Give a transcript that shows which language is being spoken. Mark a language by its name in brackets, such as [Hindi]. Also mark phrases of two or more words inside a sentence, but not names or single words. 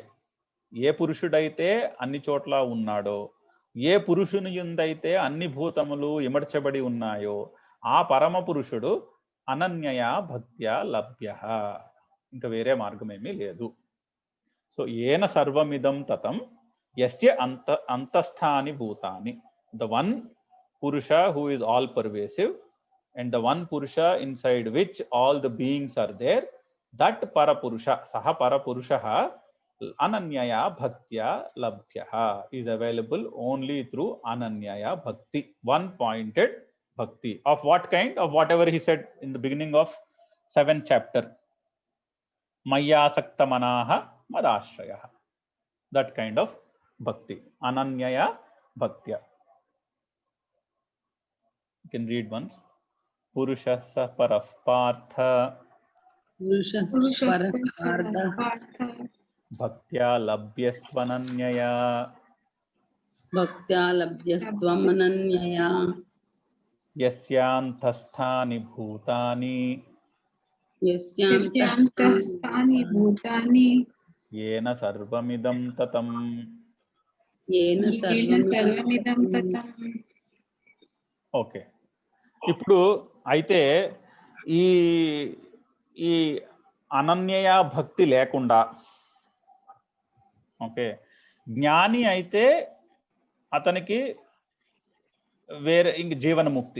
[Telugu] ఏ పురుషుడైతే అన్ని చోట్ల ఉన్నాడో, ఏ పురుషుని యందైతే అన్ని భూతములు ఇమడ్చబడి ఉన్నాయో, ఆ పరమ పురుషుడు [Sanskrit] अनन्यया भक्त्या लभ्य. [Telugu] ఇంకా వేరే మార్గం ఏమీ లేదు. [Sanskrit] सो एन सर्वमिदं ततं यस्य अन्तस्थानि भूतानि, [English] the one Purusha who is all pervasive, and the one Purusha inside which all the beings are there, that Parapurusha, [Sanskrit] सः परपुरुषः अनन्यया भक्त्या लभ्यः [English] is available only through [Sanskrit] अनन्यया भक्ति, [English] one pointed Bhakti. Of what kind? Of whatever he said in the beginning of 7th chapter. [Sanskrit] मया सक्तमनाः मदाश्रय. [English] That kind of Bhakti. [Sanskrit] अनन्यया भक्त्या. [English] You can read once. [Sanskrit] पुरुष स परः पार्थ भक्त्या लभ्यस्त्वनन्यया यस्यान्तस्थानि भूतानि येन सर्वमिदं ततम्. [Telugu] ఓకే, ఇప్పుడు అయితే ఈ ఈ అనన్యయ భక్తి లేకుండా, ఓకే, జ్ఞాని అయితే అతనికి వేరే ఇంక జీవనముక్తి.